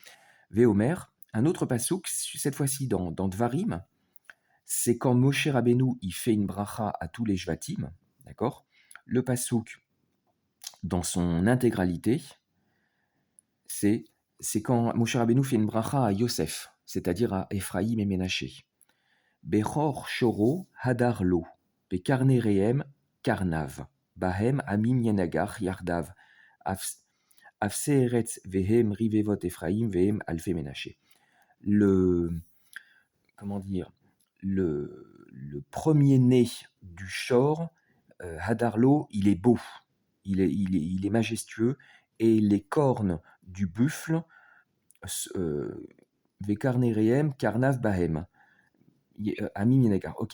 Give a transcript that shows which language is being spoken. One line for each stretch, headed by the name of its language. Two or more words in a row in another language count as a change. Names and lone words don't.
French: Veomer, un autre pasouk, cette fois-ci dans Dvarim, c'est quand Moshe Rabbeinu il fait une bracha à tous les Jvatim, d'accord. Le pasouk, dans son intégralité, c'est quand Moshe Rabbeinu fait une bracha à Yosef, c'est-à-dire à Ephraïm et Ménaché.
Hebrew: בכור שורו הדר לו בקרני ראם קרניו, בהם עמים ינגח יחדו אפסי ארץ והם רבבות אפרים והם אלפי מנשה.
French: Comment dire, le premier-né du shor, Hadarlo, il est beau, il est majestueux, et les cornes du buffle,
Hebrew: וקרני ראם קרניו בהם עמים ינגח,
French: ok.